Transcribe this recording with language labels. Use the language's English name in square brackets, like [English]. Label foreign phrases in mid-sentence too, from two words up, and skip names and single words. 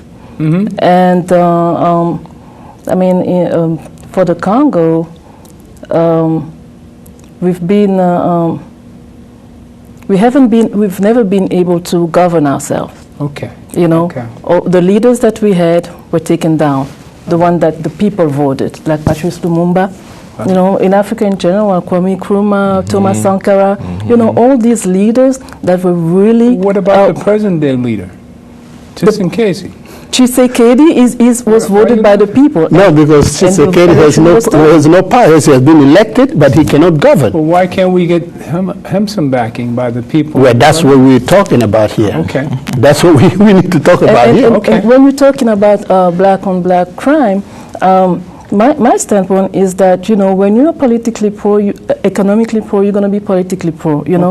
[English] And for the Congo, we've never been able to govern ourselves. Okay. You know, Okay. all the leaders that we had were taken down. The one that the people voted, like Patrice Lumumba, you know, in Africa in general, Kwame Nkrumah, Thomas Sankara, you know, all these leaders that were really... What about the present-day leader, Tshisekedi? Tshisekedi was voted by the people. No, because Tshisekedi has no power. He has been elected, but he cannot govern. Well, why can't we get him some backing by the people? Well, that's what we're talking about here. Okay. That's what we need to talk about here. And when we're talking about black-on-black crime, my standpoint is that, you know, when you're politically poor, economically poor, you're going to be politically poor, you know.